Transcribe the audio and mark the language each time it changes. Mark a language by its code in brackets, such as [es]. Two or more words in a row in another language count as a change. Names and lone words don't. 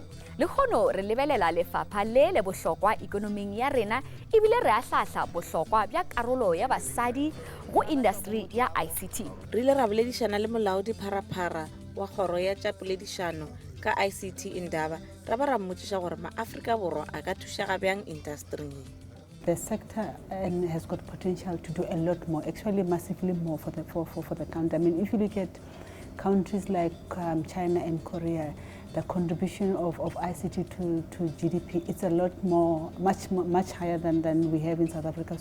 [nso] Le kgono re lebelela lefapha le bohlokwa ikonoming ya rena ebile re ahlahla bohlokwa bja karolo ya basadi go industry ya ICT. Re ile ra boledišana le molaodi pharaphara wa kgoro ya tša poledišano ka ICT Indaba, ra ba ra mmotšiša gore ma-Afrika Borwa a ka thušaga bjang industry. [en] The sector has got potential to do a lot more, actually massively more for the country. I mean, if you look at countries like China and Korea, the contribution of ICT to GDP, it's a lot more, much higher than we have in South Africa.